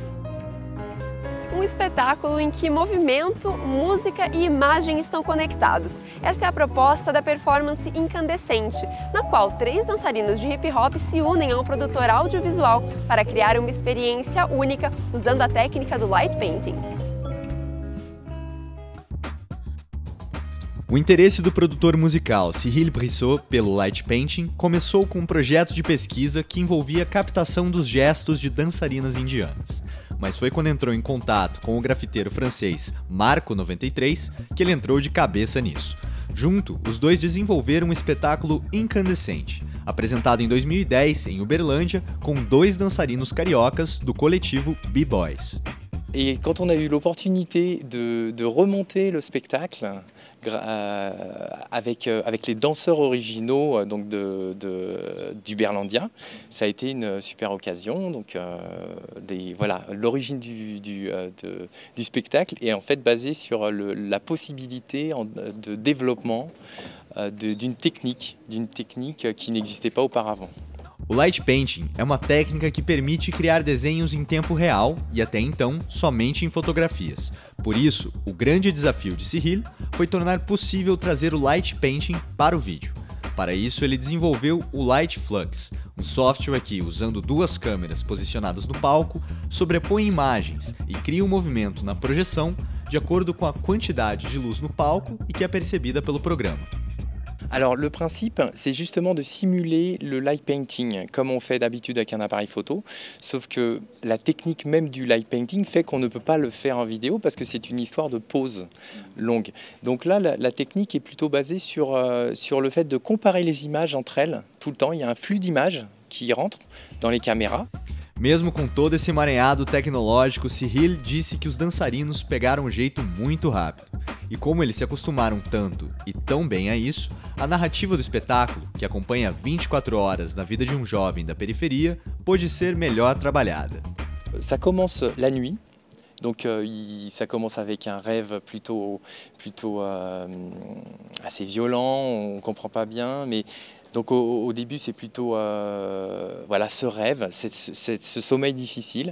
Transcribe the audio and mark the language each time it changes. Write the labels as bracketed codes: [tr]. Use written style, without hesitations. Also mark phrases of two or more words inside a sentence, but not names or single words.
[pt] Um espetáculo em que movimento, música e imagem estão conectados. Esta é a proposta da performance Incandescente, na qual 3 dançarinos de hip hop se unem ao produtor audiovisual para criar uma experiência única usando a técnica do [en] light painting. [pt] O interesse do produtor musical Cyril Brissot pelo [en] light painting [pt] começou com um projeto de pesquisa que envolvia a captação dos gestos de dançarinas indianas. Mas foi quando entrou em contato com o grafiteiro francês Marco 93 que ele entrou de cabeça nisso. Junto, os dois desenvolveram um espetáculo Incandescente, apresentado em 2010 em Uberlândia com 2 dançarinos cariocas do coletivo B-Boys. [fr] Et quand on a eu l'opportunité de remonter le spectacle avec les danseurs originaux donc d'Uberlandia, ça a été une super occasion. Donc voilà, l'origine du spectacle est en fait basée sur la possibilité de développement d'une technique qui n'existait pas auparavant. [pt] O [en] light painting [pt] é uma técnica que permite criar desenhos em tempo real e até então somente em fotografias. Por isso, o grande desafio de Cyril foi tornar possível trazer o [en] light painting [pt] para o vídeo. Para isso, ele desenvolveu o Light Flux, um software que, usando 2 câmeras posicionadas no palco, sobrepõe imagens e cria um movimento na projeção de acordo com a quantidade de luz no palco e que é percebida pelo programa. [fr] Alors le principe, c'est justement de simuler le [en] light painting, [fr] comme on fait d'habitude avec un appareil photo, sauf que la technique même du [en] light painting [fr] fait qu'on ne peut pas le faire en vidéo parce que c'est une histoire de pause longue. Donc là, la technique est plutôt basée sur le fait de comparer les images entre elles tout le temps. Il y a un flux d'images qui rentre dans les caméras. [pt] Mesmo com todo esse emaranhado tecnológico, Cyril disse que os dançarinos pegaram um jeito muito rápido. E como eles se acostumaram tanto e tão bem a isso, a narrativa do espetáculo, que acompanha 24 horas na vida de um jovem da periferia, pôde ser melhor trabalhada. [fr] Ça commence la nuit. Donc ça commence avec un rêve plutôt assez violent, on ne comprend pas bien, mais donc au début c'est plutôt voilà, ce rêve, ce sommeil difficile.